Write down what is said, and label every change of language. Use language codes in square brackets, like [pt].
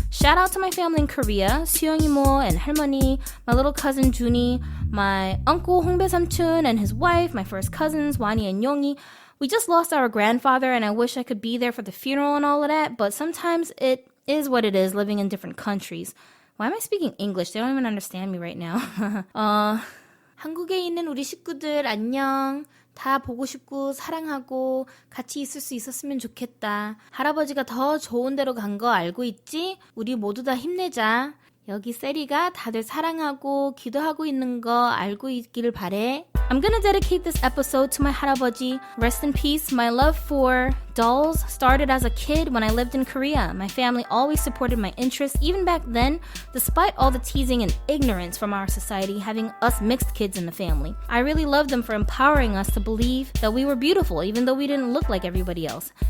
[en] Shout out to my family in Korea, 수영이 모 and 할머니, my little cousin Junie, my uncle 홍배 삼촌 and his wife, my first cousins Wani and Yongi. We just lost our grandfather and I wish I could be there for the funeral and all of that, but sometimes it is what it is living in different countries. Why am I speaking English? They don't even understand me right now. [ko] 한국에 있는 우리 식구들 안녕. 다 보고 싶고 사랑하고 같이 있을 수 있었으면 좋겠다. 할아버지가 더 좋은 데로 간 거 알고 있지? 우리 모두 다 힘내자. 여기 세리가 다들 사랑하고 기도하고 있는 거 알고 있기를 바래. [en] I'm gonna dedicate this episode to my 할아버지. Rest in peace. My love for dolls started as a kid when I lived in Korea. My family always supported my interests, even back then, despite all the teasing and ignorance from our society having us mixed kids in the family. I really loved them for empowering us to believe that we were beautiful, even though we didn't look like everybody else.